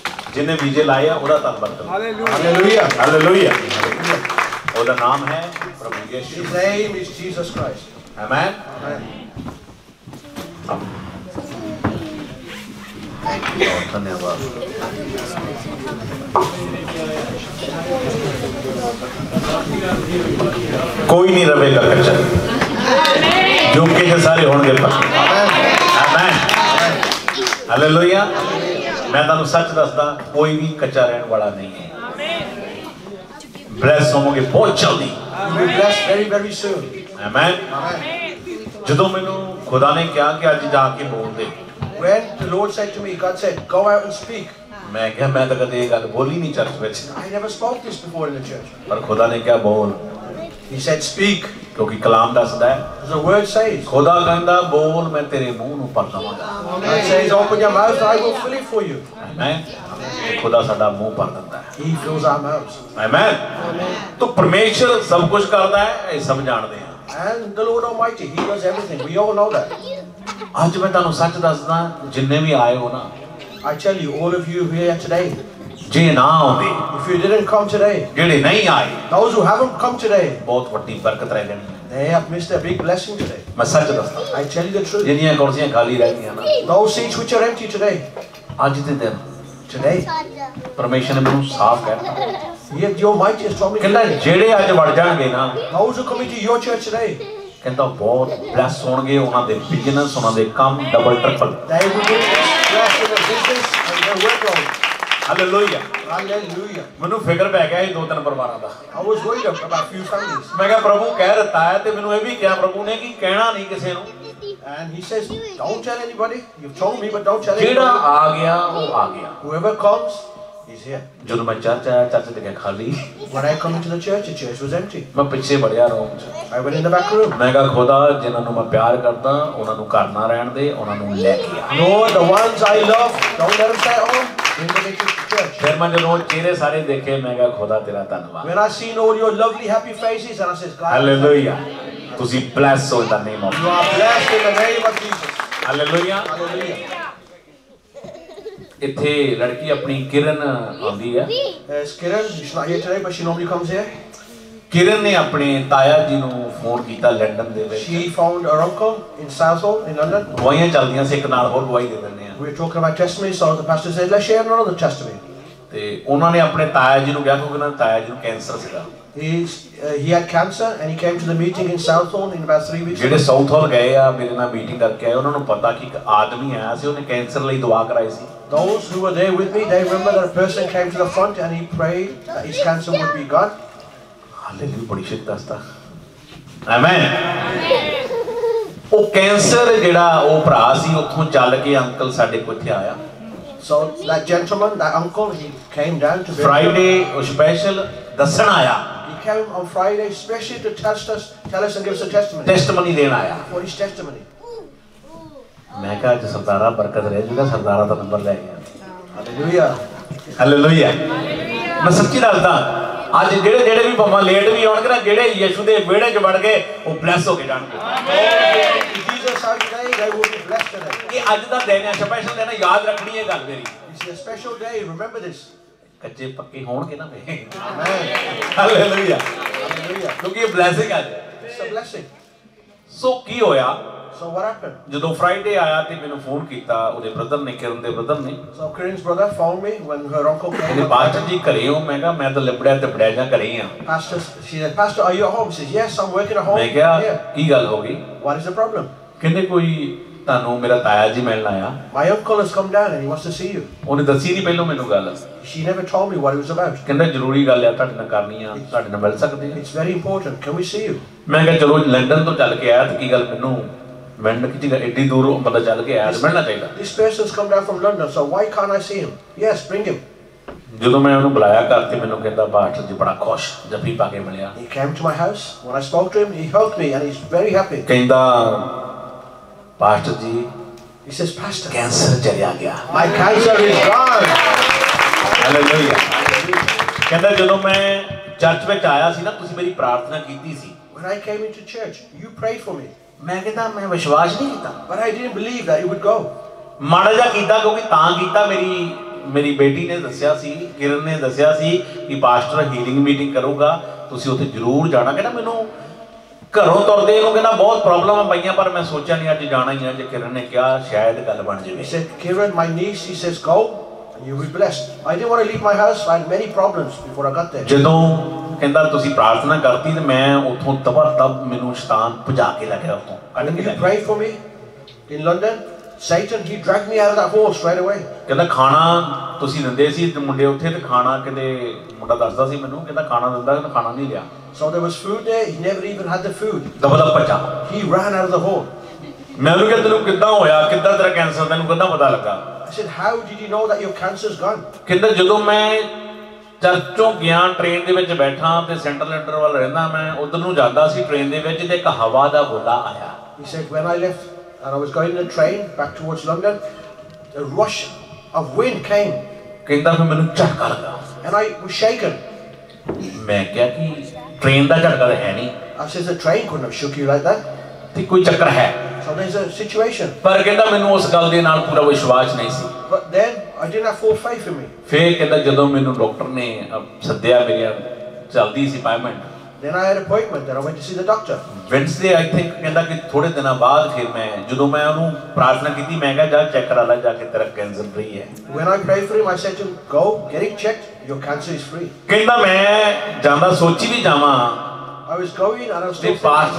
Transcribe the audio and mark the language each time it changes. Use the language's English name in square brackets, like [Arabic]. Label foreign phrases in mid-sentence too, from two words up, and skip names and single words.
[Hindi] जिन्हें वीजे लाए हैं [Punjabi] ਉਹਦਾ ਧੰਨਵਾਦ ਕਰੋ। [English] Hallelujah. [Punjabi] हालेलुया। ਉਹਦਾ ਨਾਮ ਹੈ ਪ੍ਰਭੂ ਯਿਸੂ। [English] His name is Jesus Christ. [Hindi] Amen. धन्यवाद। कोई नहीं रहेगा कच्चा, झुके के सारे होंगे पक्के। आमीन। हालेलुया। [Punjabi] ਮੈਂ ਤੁਹਾਨੂੰ ਸੱਚ ਦੱਸਦਾ, [Hindi] कोई भी कच्चा रहने वाला नहीं है। [Punjabi] ਬਲੈਸ ਹੋਵੋਗੇ ਬਹੁਤ ਜਲਦੀ। [English] You will be blessed very, very soon. [Punjabi] आमीन। ਜਦੋਂ ਮੈਨੂੰ ਖੁਦਾ ਨੇ ਕਿਹਾ ਕਿ ਅੱਜ ਜਾ ਕੇ ਬੋਲ ਦੇ, [English] When the Lord said to me, God said, go out and speak. [Punjabi] ਮੈਂ ਕੀ ਮੈਂ ਤਾਂ ਕਦੇ ਇਹ ਗੱਲ ਬੋਲੀ ਨਹੀਂ ਚਰਚ ਵਿੱਚ। [English] I never spoke this before in the church. [Punjabi] ਪਰ ਖੁਦਾ ਨੇ ਕੀ ਬੋਲ, [English] He said, speak. [Punjabi] ਕਿਉਂਕਿ ਕਲਾਮ ਦੱਸਦਾ ਹੈ, [English] As the word says. [Punjabi] ਖੁਦਾ ਕਹਿੰਦਾ ਬੋਲ ਮੈਂ ਤੇਰੇ ਮੂੰਹ ਨੂੰ ਭਰ ਦਵਾਂਗਾ। [English] God says, open your mouth, I will fill it for you. [Punjabi] आमीन। ਖੁਦਾ ਸਾਡਾ ਮੂੰਹ ਭਰ ਦਿੰਦਾ ਹੈ। [English] He fills our mouths. [Punjabi] आमीन। ਤਾਂ ਪਰਮੇਸ਼ਰ ਸਭ ਕੁਝ ਕਰਦਾ ਹੈ, [Hindi] ये सब जानते हैं। [English] And the Lord Almighty, He does everything. We all know that. [Punjabi] ਅੱਜ ਮੈਂ ਤੁਹਾਨੂੰ ਸੱਚ ਦੱਸਦਾ, ਜਿੰਨੇ ਵੀ ਆਏ ਹੋ ਨਾ, [English] I tell you, all of you here today, [Punjabi] ਜੇ ਨਾ ਆਉਂਦੇ, [English] if you didn't come today, [Punjabi] ਜਿਹੜੇ ਨਹੀਂ ਆਏ, [English] those who haven't come today, [Punjabi] ਬਹੁਤ ਵੱਡੀ ਬਰਕਤ ਰਹਿ ਜਾਣੀ। [English] they have missed a big blessing today. [Punjabi] ਮੈਂ ਸੱਚ ਦੱਸਦਾ, [English] I tell you the truth. [Punjabi] ਜਿਹੜੀਆਂ ਕੁਰਸੀਆਂ ਖਾਲੀ ਰਹਿ ਗਈਆਂ ਨਾ, [English] Those seats which are empty today, [Punjabi] ਅੱਜ ਦੇ ਦਿਨ [English] today, [Punjabi] ਪਰਮੇਸ਼ਰ ਨੇ ਮੈਨੂੰ ਸਾਫ਼ ਕਹਿਤਾ, [English] yet the Almighty has told me [Punjabi] ਕਹਿੰਦਾ [English] today, [Punjabi] ਜਿਹੜੇ ਅੱਜ ਵੜ ਜਾਣਗੇ ਨਾ, [English] those who come into your church today, [Punjabi] ਕਹਿੰਦਾ ਬਹੁਤ ਬਲੈਸ ਹੋਣਗੇ, ਉਹਨਾਂ ਦੇ ਬਿਜ਼ਨਸ, ਉਹਨਾਂ ਦੇ ਕੰਮ [English] double triple. they will be blessed in their business and their workload. [Punjabi] ਹਾਲੇਲੂਇਆ। [English] Hallelujah. [Punjabi] ਮੈਨੂੰ ਫਿਕਰ ਪੈ ਗਿਆ ਇਹ ਦੋ ਤਿੰਨ ਪਰਿਵਾਰਾਂ ਦਾ। [English] I was worried about a few families. [Punjabi] ਮੈਂ ਕਿਹਾ ਪ੍ਰਭੂ ਕਹਿ ਦਿੱਤਾ ਹੈ, ਤੇ ਮੈਨੂੰ ਇਹ ਵੀ ਕਿਹਾ ਪ੍ਰਭੂ ਨੇ ਕਿ ਕਹਿਣਾ ਨਹੀਂ ਕਿਸੇ ਨੂੰ। [English] And He says, don't tell anybody. You've told me, but don't tell [Punjabi] ਜਿਹੜਾ [English] anybody. [Punjabi] ਆ ਗਿਆ ਉਹ ਆ ਗਿਆ। [English] Whoever comes, He's here. [Punjabi] ਜਦੋਂ ਮੈਂ ਚਰਚ ਆਇਆ, ਚਰਚ ਦੇਖਿਆ ਖਾਲੀ। [English] When I come into the church was empty. [Punjabi] ਮੈਂ ਪਿੱਛੇ ਵੜਿਆ ਰੂਮ 'ਚ। [English] I went in the back room. [Punjabi] ਮੈਂ ਕਿਹਾ ਖੁਦਾ ਜਿਨ੍ਹਾਂ ਨੂੰ ਮੈਂ ਪਿਆਰ ਕਰਦਾ, ਉਹਨਾਂ ਨੂੰ ਘਰ ਨਾ ਰਹਿਣ ਦੇ, ਉਹਨਾਂ ਨੂੰ ਲੈ ਕੇ ਆ। [English] Lord, the ones I love, don't let them stay at home. Bring them into the church. [Punjabi] ਫਿਰ ਮੈਂ ਜਦੋਂ ਚਿਹਰੇ ਸਾਰੇ ਦੇਖੇ, ਮੈਂ ਕਿਹਾ ਖੁਦਾ ਤੇਰਾ ਧੰਨਵਾਦ। [English] When I seen all your lovely, happy faces, and I said, God, [Punjabi] ਹਾਲੇਲੂਇਆ। ਤੁਸੀਂ ਬਲੈਸ ਹੋ ਦਾ [English] name of. you are blessed in the name of Jesus. [Punjabi] ਹਾਲੇਲੂਇਆ। [English] Hallelujah. [Punjabi] ਇੱਥੇ ਲੜਕੀ ਆਪਣੀ ਕਿਰਨ ਆਉਂਦੀ ਹੈ। [English] There's Kiran. She's not here today, but she normally comes here. [Punjabi] ਕਿਰਨ ਨੇ ਆਪਣੇ ਤਾਇਆ ਜੀ ਨੂੰ ਫੋਨ ਕੀਤਾ ਲੰਡਨ ਦੇ ਵਿੱਚ। [English] She found her uncle in Southall in London. [Punjabi] ਗਵਾਹੀਆਂ ਚੱਲਦੀਆਂ ਸੀ, ਇੱਕ ਨਾਲ ਹੋਰ ਗਵਾਹੀ ਦੇ ਦਿੰਦੇ ਆ। [English] We were talking about testimony, so the pastor said, let's share another testimony. [Punjabi] ਤੇ ਉਹਨਾਂ ਨੇ ਆਪਣੇ ਤਾਇਆ ਜੀ ਨੂੰ ਕਿਹਾ, ਕਿਉਂਕਿ ਉਹਨਾਂ ਦੇ ਤਾਇਆ ਜੀ ਨੂੰ ਕੈਂਸਰ ਸੀਗਾ। [English] He had cancer, and he came to the meeting in Southall in about 3 weeks. [Punjabi] ਜਿਹੜੇ ਸਾਊਥ ਹਾਲ ਗਏ ਆ, ਮੇਰੇ ਨਾਲ ਮੀਟਿੰਗ ਕਰਕੇ ਆਏ, ਉਹਨਾਂ ਨੂੰ ਪਤਾ ਕਿ ਇੱਕ ਆਦਮੀ ਆਇਆ ਸੀ, ਉਹਨੇ ਕੈਂਸਰ ਲਈ ਦੁਆ ਕਰਾਈ ਸੀ। [English] Those who were there with me, they remember that a person came to the front and he prayed that his cancer would be gone. [Punjabi] ਹਾਲੇਲੂਇਆ। ਬੜੀ ਸ਼ਕਤੀ ਦੱਸਦਾ। ਆਮੇਨ। ਉਹ ਕੈਂਸਰ ਜਿਹੜਾ ਉਹ ਭਰਾ ਸੀ, ਉੱਥੋਂ ਚੱਲ ਕੇ ਅੰਕਲ ਸਾਡੇ ਕੋਲ ਇੱਥੇ ਆਇਆ। [English] So that gentleman, that uncle, he came down to Friday special [Punjabi] ਦੱਸਣ ਆਇਆ। [English] He came on Friday especially to tell us and give us a testimony. [Punjabi] ਟੈਸਟਮਨੀ ਦੇਣ ਆਇਆ। [English] For his testimony. [Punjabi] ਮੈਂ ਕਿਹਾ ਅੱਜ ਸਰਦਾਰਾ ਬਰਕਤ ਰਹਿ ਜੂਗਾ, ਸਰਦਾਰਾ ਦਾ ਨੰਬਰ ਲੈ ਗਿਆ। [English] Hallelujah. [Punjabi] ਹਾਲੇਲੂਇਆ। ਮੈਂ ਸੱਚੀ ਦੱਸਦਾ, ਅੱਜ ਜਿਹੜੇ ਵੀ ਭਾਵੇਂ ਲੇਟ ਵੀ ਆਉਣਗੇ ਨਾ, ਜਿਹੜੇ ਯਿਸੂ ਦੇ ਵਿਹੜੇ 'ਚ ਵੜ ਗਏ, ਉਹ ਬਲੈਸ ਹੋ ਕੇ ਜਾਣਗੇ। [English] Jesus said today, they will be blessed today. [Punjabi] ਇਹ ਅੱਜ ਦਾ ਦਿਨ ਹੈ, ਸਪੈਸ਼ਲ ਦਿਨ ਹੈ, ਯਾਦ ਰੱਖਣੀ ਇਹ ਗੱਲ ਮੇਰੀ। [English] It's a special day. Remember this. [Punjabi] ਕੱਚੇ ਪੱਕੇ ਹੋਣਗੇ ਨਾ ਵੇ। [English] Amen. [Punjabi] ਹਾਲੇਲੂਇਆ। [English] Hallelujah. [Punjabi] ਕਿਉਂਕਿ ਇਹ ਬਲੈਸਿੰਗ ਹੈ। [English] It's a blessing. [Punjabi] ਸੋ ਕੀ ਹੋਇਆ, [English] So what happened? [Punjabi] ਜਦੋਂ ਫਰਾਈਡੇ ਆਇਆ ਤੇ ਮੈਨੂੰ ਫੋਨ ਕੀਤਾ ਉਹਦੇ ਬ੍ਰਦਰ ਨੇ, ਕਿਰਨ ਦੇ ਬ੍ਰਦਰ ਨੇ। [English] So Kiran's brother phoned me when her uncle came. [Punjabi] ਕਹਿੰਦੇ ਬਾਅਦ ਜੀ ਘਰੇ ਹੋ? ਮੈਂ ਕਿਹਾ ਮੈਂ ਤਾਂ ਲਿਬੜਿਆ ਤੇ ਬੜਿਆ ਜਾਂ ਘਰੇ ਹੀ ਆ। [English] Pastor, she said, Pastor, are you at home? He says, yes, I'm working at home. [Punjabi] ਮੈਂ ਕਿਹਾ [English] Yeah. [Punjabi] ਕੀ ਗੱਲ ਹੋ ਗਈ? [English] What is the problem? [Punjabi] ਕਹਿੰਦੇ ਕੋਈ ਤੁਹਾਨੂੰ ਮੇਰਾ ਤਾਇਆ ਜੀ ਮਿਲਣ ਆਇਆ। [English] My uncle has come down and he wants to see you. [Punjabi] ਉਹਨੇ ਦੱਸੀ ਨਹੀਂ ਪਹਿਲਾਂ ਮੈਨੂੰ ਗੱਲ। [English] She never told me what it was about. [Punjabi] ਕਹਿੰਦਾ ਜ਼ਰੂਰੀ ਗੱਲ ਆ, ਤੁਹਾਡੇ ਨਾਲ ਕਰਨੀ ਆ, ਤੁਹਾਡੇ ਨਾਲ ਮਿਲ ਸਕਦੇ ਆ। [English] It's very important. Can we see you? [Punjabi] ਮੈਂ ਕਿਹਾ ਚਲੋ ਲੰਡਨ ਤੋਂ ਚੱਲ ਕੇ ਆਇਆ ਤੇ ਕੀ ਗੱਲ ਮੈਨੂੰ ਮਿਲਣ ਕੀ ਜਗ੍ਹਾ ਐਡੀ ਦੂਰੋਂ ਬੰਦਾ ਚੱਲ ਕੇ ਆਇਆ, ਮਿਲਣਾ ਚਾਹੀਦਾ। [English] This person's come down from London, so why can't I see him? Yes, bring him. [Punjabi] ਜਦੋਂ ਮੈਂ ਉਹਨੂੰ ਬੁਲਾਇਆ ਘਰ ਤੇ ਮੈਨੂੰ ਕਹਿੰਦਾ ਬਾਠ ਜੀ ਬੜਾ ਖੁਸ਼, ਜੱਫੀ ਪਾ ਕੇ ਮਿਲਿਆ। [English] He came to my house. When I spoke to him, he hugged me and he's very happy. [Punjabi] ਕਹਿੰਦਾ ਪਾਸਟਰ ਜੀ, [English] He says, Pastor, [Punjabi] ਕੈਂਸਰ ਚਲਿਆ ਗਿਆ। [English] my cancer is gone. [Punjabi] ਹਾਲੇਲੂਇਆ। ਕਹਿੰਦਾ ਜਦੋਂ ਮੈਂ ਚਰਚ ਵਿੱਚ ਆਇਆ ਸੀ ਨਾ, ਤੁਸੀਂ ਮੇਰੀ ਪ੍ਰਾਰਥਨਾ ਕੀਤੀ ਸੀ। [English] When I came into church, you prayed for me. [Punjabi] ਮੈਂ ਕਹਿੰਦਾ ਮੈਂ ਵਿਸ਼ਵਾਸ ਨਹੀਂ ਕੀਤਾ, [English] But I didn't believe that it would go. [Punjabi] ਮਾੜਾ ਜਿਹਾ ਕੀਤਾ, ਕਿਉਂਕਿ ਤਾਂ ਕੀਤਾ ਮੇਰੀ ਮੇਰੀ ਬੇਟੀ ਨੇ ਦੱਸਿਆ ਸੀ, ਕਿਰਨ ਨੇ ਦੱਸਿਆ ਸੀ ਕਿ ਪਾਸਟਰ [English] healing meeting [Punjabi] ਕਰੂਗਾ, ਤੁਸੀਂ ਉੱਥੇ ਜ਼ਰੂਰ ਜਾਣਾ। ਕਹਿਣਾ ਮੈਨੂੰ ਘਰੋਂ ਤੁਰਦੇ ਨੂੰ ਕਹਿਣਾ ਬਹੁਤ ਪ੍ਰੌਬਲਮ ਪਈਆਂ, ਪਰ ਮੈਂ ਸੋਚਾ ਨਹੀਂ ਅੱਜ ਜਾਣਾ ਹੀ ਹੈ। ਜੇ ਕਿਰਨ ਨੇ ਕਿਹਾ ਸ਼ਾਇਦ ਗੱਲ ਬਣ ਜਾਏ। [English] He said, Kiran, my niece, he says, go and you'll be blessed. I didn't want to leave my house. I had many problems before I got there. [Punjabi] ਜਦੋਂ ਕਹਿੰਦਾ ਤੁਸੀਂ ਪ੍ਰਾਰਥਨਾ ਕਰਤੀ ਤੇ ਮੈਂ ਉੱਥੋਂ ਤਬਾ ਤਬ ਮੈਨੂੰ ਸ਼ੈਤਾਨ ਭਜਾ ਕੇ ਲੈ ਗਿਆ, ਉੱਥੋਂ ਕੱਢ [English] When [Punjabi] ਕੇ [English] you [Punjabi] ਲੈ ਗਿਆ। [English] prayed for me in London, Satan, he dragged me out of that hole straight away. [Punjabi] ਕਹਿੰਦਾ ਖਾਣਾ ਤੁਸੀਂ ਦਿੰਦੇ ਸੀ ਤੇ ਮੁੰਡੇ ਉੱਥੇ, ਤੇ ਖਾਣਾ ਕਿਤੇ ਮੁੰਡਾ ਦੱਸਦਾ ਸੀ ਮੈਨੂੰ, ਕਹਿੰਦਾ ਖਾਣਾ ਦਿੰਦਾ, ਕਹਿੰਦਾ ਖਾਣਾ ਨਹੀਂ ਲਿਆ। [English] So there was food there. He never even had the food. [Punjabi] ਦਬਾ ਭੱਜਾ। [English] He ran out of the hole. [Punjabi] ਮੈਂ ਉਹਨੂੰ ਕਿਹਾ ਤੈਨੂੰ ਕਿੱਦਾਂ ਹੋਇਆ, ਕਿੱਦਾਂ ਤੇਰਾ ਕੈਂਸਰ, ਤੈਨੂੰ ਕਿੱਦਾਂ ਪਤਾ ਲੱਗਾ? [English] I said, how did you know that your cancer's gone? [Punjabi] ਕਹਿੰਦਾ ਜਦੋਂ ਮੈਂ ਚਰਚੋਂ ਗਿਆ, ਟ੍ਰੇਨ ਦੇ ਵਿੱਚ ਬੈਠਾ ਤੇ [English] central interval [Punjabi] ਰਹਿੰਦਾ, ਮੈਂ ਉਧਰ ਨੂੰ ਜਾਂਦਾ ਸੀ ਟ੍ਰੇਨ ਦੇ ਵਿੱਚ ਤੇ ਇੱਕ ਹਵਾ ਦਾ ਗੋਲਾ ਆਇਆ। [English] He said, when I left and I was going in the train back towards London, a rush of wind came. [Punjabi] ਕਹਿੰਦਾ ਫਿਰ ਮੈਨੂੰ ਝਟਕਾ ਲੱਗਾ [English] And I was shaken. [Punjabi] ਮੈਂ ਕਿਹਾ ਕਿ ਟ੍ਰੇਨ ਦਾ ਝਟਕਾ ਤਾਂ ਹੈ ਨਹੀਂ, [English] I said, the train couldn't have shook you like that. [Punjabi] ਤੇ ਕੋਈ ਚੱਕਰ ਹੈ, [English] So there's a situation. [Punjabi] ਪਰ ਕਹਿੰਦਾ ਮੈਨੂੰ ਉਸ ਗੱਲ ਦੇ ਨਾਲ ਪੂਰਾ ਵਿਸ਼ਵਾਸ ਨਹੀਂ ਸੀ। [English] But then I didn't have full faith in me. [Punjabi] ਫਿਰ ਕਹਿੰਦਾ ਜਦੋਂ ਮੈਨੂੰ ਡਾਕਟਰ ਨੇ ਸੱਦਿਆ, ਮੇਰੀ ਚੱਲਦੀ ਸੀ ਅਪਾਇੰਟਮੈਂਟ, [English] Then I had an appointment and I went to see the doctor. Wednesday I think, [Punjabi] ਕਹਿੰਦਾ ਕਿ ਥੋੜੇ ਦਿਨਾਂ ਬਾਅਦ ਫਿਰ ਮੈਂ ਜਦੋਂ ਮੈਂ ਉਹਨੂੰ ਪ੍ਰਾਰਥਨਾ ਕੀਤੀ, ਮੈਂ ਕਿਹਾ ਜਾ ਚੈੱਕ ਕਰਾ ਲੈ ਜਾ ਕੇ, ਤੇਰਾ [English] cancer free [Punjabi] ਹੈ। [English] When I prayed for him, I said to him, go, get it checked, your cancer is free. [Punjabi] ਕਹਿੰਦਾ ਮੈਂ ਜਾਂਦਾ ਸੋਚੀ ਵੀ ਜਾਵਾਂ, [English] I was going and I was [Punjabi] ਤੇ [English] still [Punjabi] ਪਾਸਟਰ